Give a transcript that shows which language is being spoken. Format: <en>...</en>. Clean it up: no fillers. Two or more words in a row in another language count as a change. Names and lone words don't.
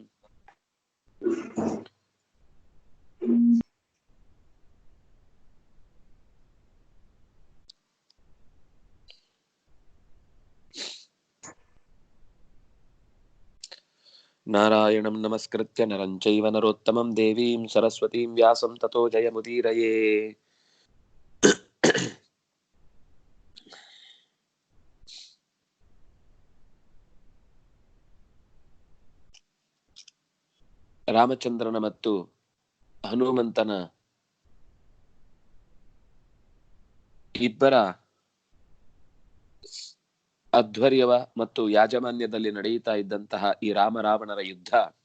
<sa>नारायणं नमस्कृत्य नरं चैव नरोत्तमं देवीं सरस्वतीं व्यासं ततो जयमुदीरये।</sa> <kn>ರಾಮಚಂದ್ರನ ಮತ್ತು ಹನುಮಂತನ ಇಬ್ಬರ ಅಧ್ವರ್ಯವ ಮತ್ತು ಯಾಜಮಾನ್ಯದಲ್ಲಿ ನಡೆಯುತ್ತಾ ಇದ್ದಂತಹ ಈ ರಾಮರಾವಣರ ಯುದ್ಧ</kn>